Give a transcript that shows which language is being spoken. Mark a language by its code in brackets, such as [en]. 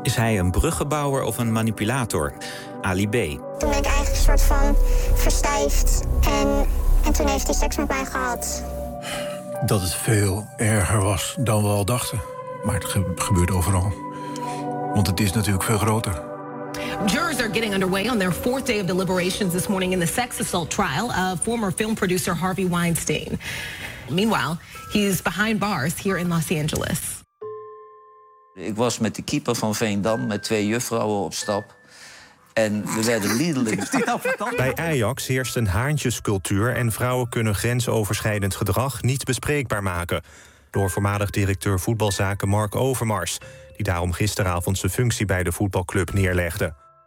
[nl] Is hij een bruggenbouwer of een manipulator? Ali B. Toen ben ik eigenlijk een soort van verstijfd en toen heeft hij seks met mij gehad. Dat het veel erger was dan we al dachten. Maar het gebeurt overal. Want het is natuurlijk veel groter. [en] Jurors are getting underway on their fourth day of deliberations this morning in the sex assault trial of former film producer Harvey Weinstein. Meanwhile, he's behind bars here in Los Angeles. [nl] Ik was met de keeper van Veendam met twee juffrouwen op stap. En we werden liederlijk. Bij Ajax heerst een haantjescultuur en vrouwen kunnen grensoverschrijdend gedrag niet bespreekbaar maken. Door voormalig directeur voetbalzaken Mark Overmars, die daarom gisteravond zijn functie bij de voetbalclub neerlegde.